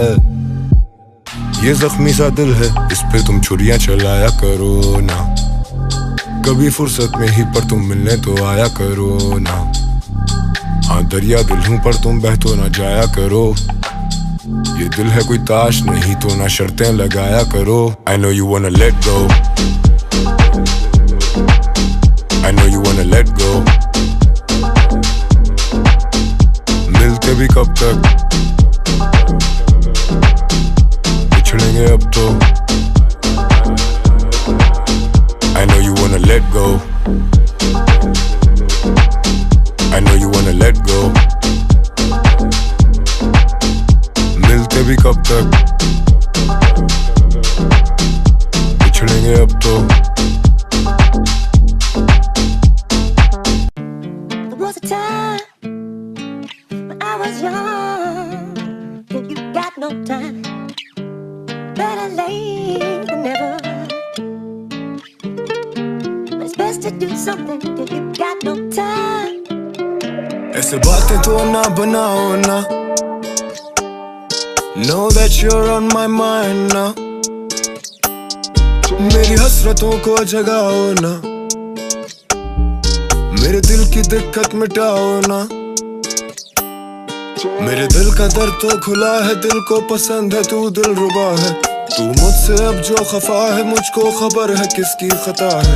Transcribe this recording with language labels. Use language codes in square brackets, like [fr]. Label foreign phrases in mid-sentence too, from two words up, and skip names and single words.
[hi] ये जख्मी सा दिल है, इस पे तुम छुरियां चलाया करो ना। कभी फुर्सत में ही पर तुम मिलने तो आया करो ना। हाँ दरिया दिल हूँ पर तुम बह तो ना जाया करो। ये दिल है कोई ताश नहीं तो ना शर्तें लगाया करो। [en] I know you wanna let go, I know you wanna let go। [hi] मिलते भी कब तक, बिछड़ेंगे अब तो। [en] I know you wanna let go, I know you wanna let go। [hi] मिलते भी कब तक, बिछड़ेंगे अब तो। [en] There was a time when I was young, and you got no time, better late than never. It's best to do something if you got no time. [hi] ऐसे बातें तो ना बनाओ ना, [en] know that you're on my mind ना। [hi] मेरी हसरतों को जगाओ ना, मेरे दिल की दिक्कत मिटाओ ना। मेरे दिल का दर्द तो खुला है, दिल को पसंद है तू दिलरुबा है। तू मुझसे अब जो खफा है, मुझको खबर है किसकी खता है।